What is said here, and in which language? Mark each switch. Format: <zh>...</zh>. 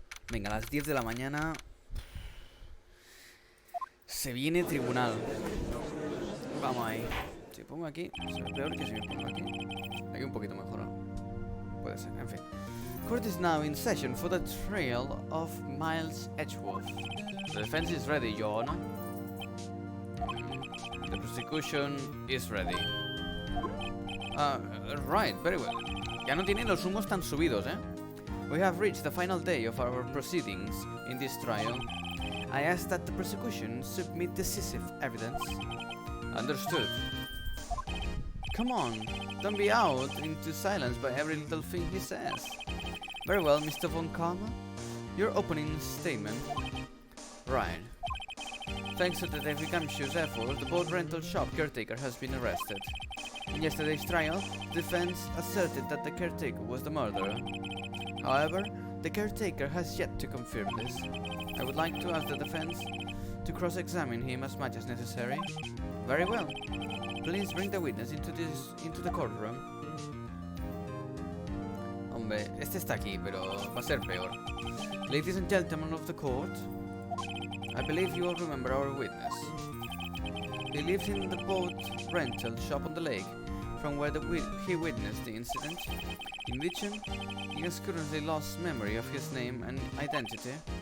<es>Venga, a las 10 de la mañana se viene tribunal. Vamos ahí. Si pongo aquí, será peor que si me pongo aquí. Aquí un poquito mejor, ¿no? Puede ser, en fin.</es> <en>Court is now in session for the trial of Miles Edgeworth. The defense is ready, Your Honor. The prosecution is ready. Right, very well.</en> <es>Ya no tienen los humos tan subidos,</es> <en>We have reached the final day of our proceedings in this trial. I ask that the prosecution submit decisive evidence. Understood. Come on, don't be out into silence by every little thing he says. Very well, Mr. Von Karma. Your opening statement. Right. Thanks to Detective Camshoe's efforts, the boat rental shop caretaker has been arrested. In yesterday's trial, the defense asserted that the caretaker was the murderer. However, the caretaker has yet to confirm this. I would like to ask the defense to cross-examine him as much as necessary. Very well. Please bring the witness into the courtroom.</en> <es>Hombre, este está aquí, pero va a ser peor.</es> <en>Ladies and gentlemen of the court, I believe you all remember our witness. He lives in the boat rental shop on the lake, from where he witnessed the incident. In addition, he has currently lost memory of his name and identity.</en>